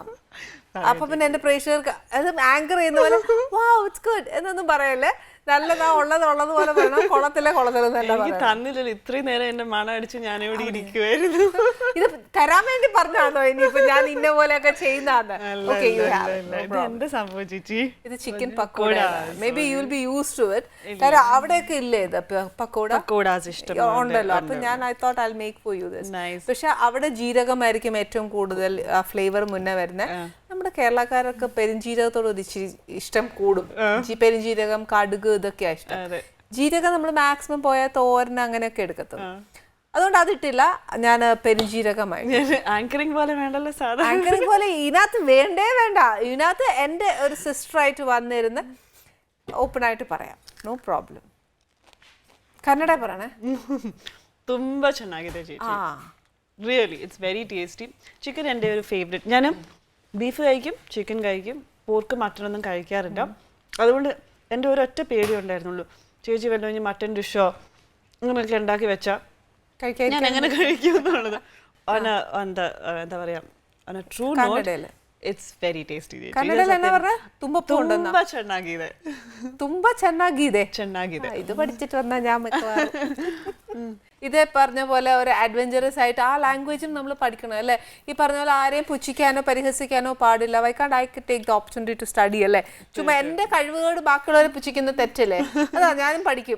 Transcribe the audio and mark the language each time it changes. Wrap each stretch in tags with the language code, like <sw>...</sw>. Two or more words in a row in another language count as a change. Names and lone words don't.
<ml>അപ്പൊ പിന്നെ എന്റെ പ്രേക്ഷകർക്ക് അത് ആങ്കർ ചെയ്യുന്ന പോലെ</ml> <en>wow it's good</en> <ml>എന്നൊന്നും പറയല്ലേ. നല്ലതാ, ഉള്ളത് പോലെ പറയണം, തന്നില്ലല്ലോ ഇത്രയും നേരം എന്റെ മണം അടിച്ച് ഞാൻ ഇവിടെ ഇരിക്കുവായിരുന്നു. ഇത് തരാൻ വേണ്ടി പറഞ്ഞാണോ ഇനിയിപ്പോ ഞാൻ ഇന്ന പോലെയൊക്കെ ചെയ്യുന്നതാണ്? എന്താ സംഭവം ചേച്ചി? ഇത് ചിക്കൻ പക്കോട.</ml> <en>may be you will be used to it.</en> <ml>കാരണം അവിടെയൊക്കെ ഇല്ലേ ഇത് പക്കോടാസ് ഇഷ്ടം ഉണ്ടല്ലോ. അപ്പൊ ഞാൻ</ml> <en>I thought I make for you this.</en> <ml>പക്ഷെ അവിടെ ജീരകമായിരിക്കും ഏറ്റവും കൂടുതൽ ഫ്ലേവർ മുന്നേ വരുന്നത്. നമ്മുടെ കേരളക്കാരൊക്കെ പെരുംജീരകത്തോട് ഒരു ഇഷ്ടം കൂടും. പെരുംജീരകം, കടുക് ഇതൊക്കെയാ ഇഷ്ടം. ജീരകം നമ്മൾ മാക്സിമം പോയാൽ തോരൻ അങ്ങനെയൊക്കെ എടുക്കത്തുള്ളൂ. അതുകൊണ്ട് അതിട്ടില്ല. ഞാൻ പെരുംജീരകമായി. ആങ്കറിങ് പോലെ വേണ്ടല്ലോ സാധാരണ. ആങ്കറിങ് പോലെ ഇതിനകത്ത് വേണ്ട. ഇതിനകത്ത് എൻ്റെ ഒരു സിസ്റ്ററായിട്ട് വന്നിരുന്ന് ഓപ്പൺ ആയിട്ട് പറയാം,</ml> <en>no problem.</en> <ml>കന്നഡ പറയണേ.</ml> <kn>ತುಂಬಾ ಚೆನ್ನಾಗಿದೆ</kn> <en>ചേച്ചി. really it's very tasty.</en> <ml>ചിക്കൻ എൻ്റെ ഒരു ഫേവറേറ്റ്. ഞാൻ ബീഫ് കഴിക്കും, ചിക്കൻ കഴിക്കും, പോർക്ക് മട്ടനൊന്നും കഴിക്കാറില്ല. അതുകൊണ്ട് എൻ്റെ ഒരൊറ്റ പേടി ഉണ്ടായിരുന്നുള്ളൂ, ചേച്ചി വല്ല</ml> <en>mutton dish</en> <ml>അങ്ങനെയൊക്കെ ഉണ്ടാക്കി വെച്ചാൽ ഞാൻ എങ്ങനെ കഴിക്കും എന്നുള്ളത്. എന്താ പറയാ,</ml> <en>true not it's very tasty.</en> <kn>ಕನ್ನಡದಲ್ಲಿ ಏನ പറഞ്ഞ ತುಂಬಾ ಚೆನ್ನಾಗಿದೆ. ತುಂಬಾ ಚೆನ್ನಾಗಿದೆ. ಚೆನ್ನಾಗಿದೆ.</kn> <ml>ഇത് പഠിച്ചിട്ട് വന്നാ ഞാൻ ഇതേ പറഞ്ഞ പോലെ ഒരു അഡ്വഞ്ചറസ് ആയിട്ട് ആ ലാംഗ്വേജും നമ്മൾ പഠിക്കണം അല്ലേ. ഈ പറഞ്ഞ പോലെ ആരെയും പുച്ഛിക്കാനോ പരിഹസിക്കാനോ പാടില്ല.</ml> <en>why can't I take the opportunity to study</en> <ml>അല്ലേ. ചുമ്മാ എൻ്റെ കഴിവുകൾ ബാക്കിയുള്ളവരെ പുച്ഛിക്കുന്ന തെറ്റല്ലേ. അതാ ഞാനും പഠിക്കും.</ml>